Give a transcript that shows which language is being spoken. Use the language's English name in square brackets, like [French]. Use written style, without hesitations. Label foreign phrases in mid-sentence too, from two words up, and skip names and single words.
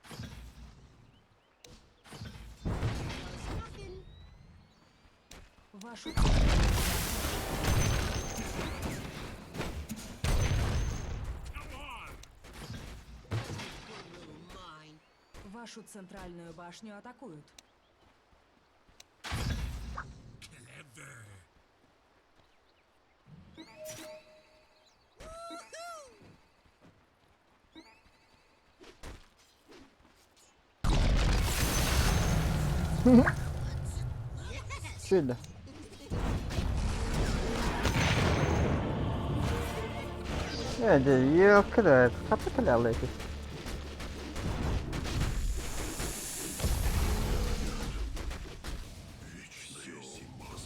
[English] Nothing. [Russian] Вашу, [English] Come on. Good little mine. [Russian] вашу центральную башню атакуют. [English] Clever. [Russian] Что это? [Turkish] Yok da kapı kalıyor ki. [Russian] Вечная зима.